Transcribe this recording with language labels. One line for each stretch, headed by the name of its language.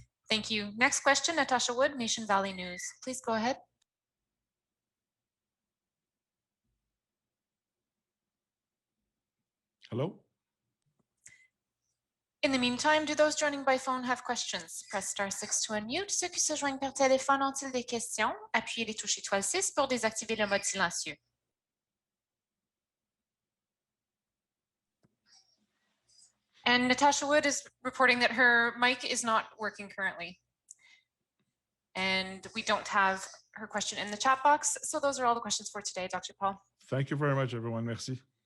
English: Thank you. Next question, Natasha Wood, Nation Valley News. Please go ahead. Hello? In the meantime, do those joining by phone have questions? Press *6 to unmute.
French: Ceux qui se joignent par téléphone ont-ils des questions? Appuyez les touches étoile 6 pour désactiver le mode silencieux.
English: And Natasha Wood is reporting that her mic is not working currently. And we don't have her question in the chat box. So those are all the questions for today, Dr. Paul. Thank you very much, everyone. Merci.